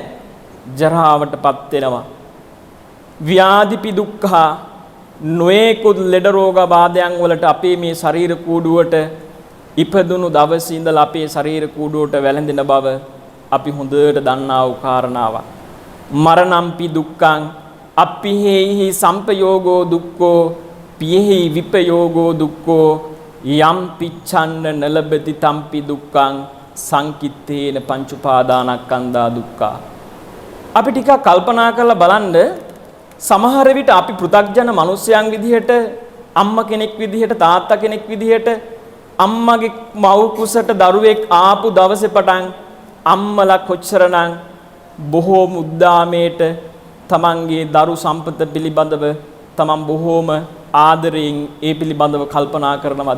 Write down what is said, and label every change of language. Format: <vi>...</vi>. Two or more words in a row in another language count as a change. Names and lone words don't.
<si>ජරාවටපත් වෙනවා.</si> <pi>ව්‍යාධිපි දුක්ඛ.</pi> <si>නොයෙකුත් ලෙඩ රෝග බාධයන් වලට අපේ මේ ශරීර කූඩුවට ඉපදුණු දවසේ ඉඳලා අපේ ශරීර කූඩුවට වැළඳෙන බව අපි හොඳට දන්නා වූ කාරණාවක්.</si> <pi>මරණම්පි දුක්ඛං. අප්පිහෙහි සම්පයෝගෝ දුක්ඛෝ පියෙහි විපයෝගෝ දුක්ඛෝ යම් පිච්ඡන්න නලබති තම්පි දුක්ඛං සංකිත්තේන පංච උපාදානස්කන්ධා දුක්ඛා.</pi> <si>අපි ටිකක් කල්පනා කරලා බලන්න සමහර විට අපි පෘථග්ජන මිනිසයන් විදිහට අම්මා කෙනෙක් විදිහට තාත්තා කෙනෙක් විදිහට අම්මගේ මව් කුසට දරුවෙක් ආපු දවසේ පටන් අම්මලා කොච්චරනම් බොහෝම උද්දාමයට තමන්ගේ දරු සම්පත පිළිබඳව තමන් බොහෝම ආදරයෙන් ඒ පිළිබඳව කල්පනා කරනවද?</si>